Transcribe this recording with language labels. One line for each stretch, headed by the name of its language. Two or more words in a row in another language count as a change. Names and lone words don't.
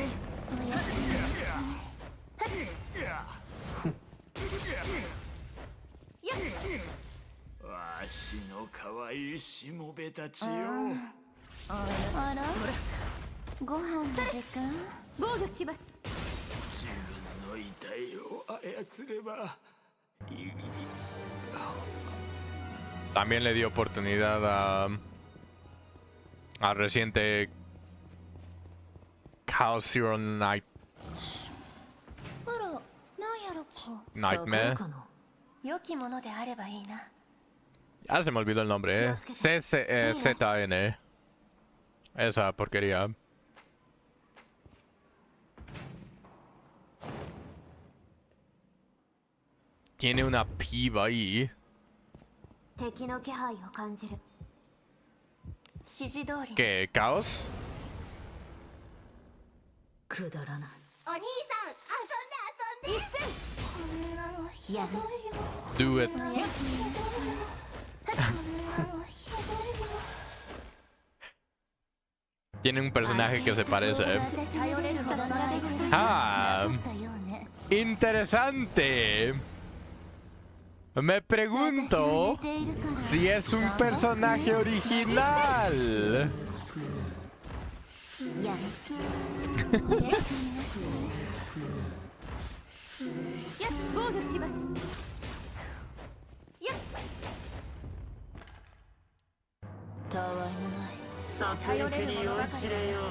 Japanese: おやすみなさい。わしの可愛いしもべたちよ。あら、ご飯の時間。防御します。自分の遺体を操ればいい。
Spanish: También le dio oportunidad a reciente Chaos Zero Night
Japanese: あら、なんやろか。
Spanish: Nightmare.
Japanese: 良きものであればいいな。
Spanish: Ya se me olvidó el nombre, ZN. Esa porquería. Tiene una piba ahí.
Japanese: 敵の気配を感じる。指示通り。
Spanish: ¿Qué? ¿Caos?
Japanese: くだらない。お兄さん、遊んで遊んで。こんなのひどいよ。
English: Do it.
Japanese: おやすみなさい。こんなのひどいよ。
Spanish: Tiene un personaje que se parece. Ah, interesante. Me pregunto si es un personaje original.
Japanese: やっ、防御します。やっ。たわいもない。殺戮に酔いしれよ。